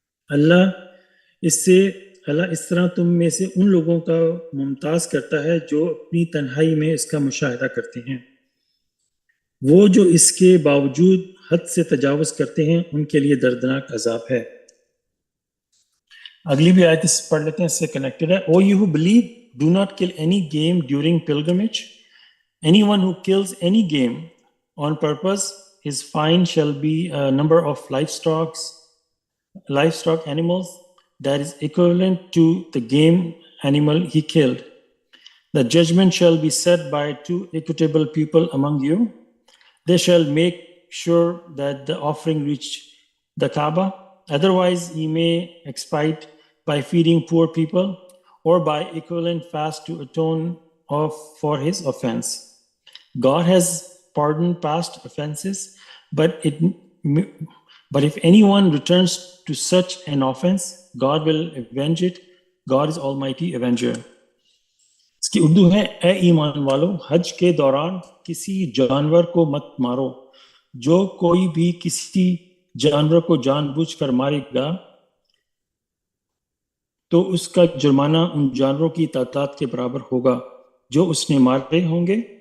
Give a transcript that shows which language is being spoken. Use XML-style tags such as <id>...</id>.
<ur>اللہ اس طرح تم میں سے ان لوگوں کا ممتاز کرتا ہے جو اپنی تنہائی میں اس کا مشاہدہ کرتے ہیں. وہ جو اس کے باوجود حد سے تجاوز کرتے ہیں ان کے لیے دردناک عذاب ہے. اگلی بھی آیت اس پڑھ لیتے ہیں، اس سے کنیکٹڈ ہے.</ur> <en>O you who believe, do not kill any game during pilgrimage. Anyone who kills any game on purpose, his fine shall be a number of livestock animals that is equivalent to the game animal he killed. The judgment shall be set by two equitable people among you. They shall make sure that the offering reach the Kaaba. Otherwise, he may expite by feeding poor people or by equivalent fast to atone for his offense. God has pardoned past offenses, but if anyone returns to such an offense, God will avenge it. God is Almighty Avenger.</en> <ur>اس کی اردو ہے: اے ایمان والو، حج کے دوران کسی جانور کو مت مارو. جو کوئی بھی کسی جانور کو جان بوجھ کر مارے گا تو اس کا جرمانہ ان جانوروں کی تعداد کے برابر ہوگا جو اس نے مارے ہوں گے.</ur>